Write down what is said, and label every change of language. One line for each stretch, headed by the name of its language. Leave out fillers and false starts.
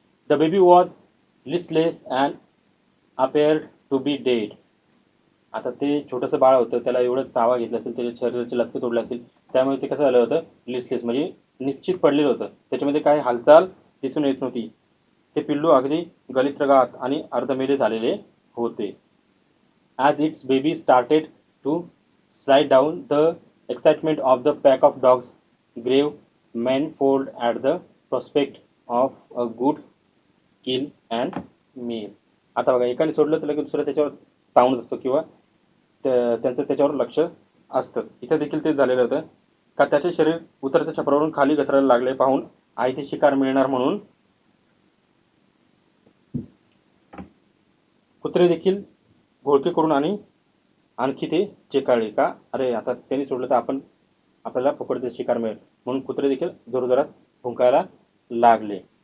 English: The baby was listless and appeared to be dead.
Marathi: आता ते छोटंसं बाळ होतं, त्याला एवढं चावा घेतला असेल, त्याच्या शरीराचे लटके तोडले असतील, त्यामुळे ते कसं झालं होतं, लिस्टलेस म्हणजे निश्चित पडलेलं होतं. त्याच्यामध्ये काही हालचाल दिसून येत नव्हती. ते पिल्लू अगदी गलित्रगात आणि अर्धमेले झालेले होते.
English: As its baby started to slide down, the excitement of the pack of dogs grew manifold at the prospect of a good kill and meal.
Marathi: आता बघा, एकाने सोडलं तर लगेच दुसरं त्याच्यावर तावूनच असतो किंवा त्यांचं त्याच्यावर लक्ष असतं. इथं देखील तेच झालेलं होतं का त्याचे शरीर उतरत्या छपरावरून खाली घसरायला लागले पाहून आयते शिकार मिळणार म्हणून कुत्रे देखील घोळके करून आणि आणखी ते चेकाळले का, अरे आता त्यांनी सोडलं तर आपल्याला फुकटचे शिकार मिळेल, म्हणून कुत्रे देखील जोरजोरात भुंकायला लागले.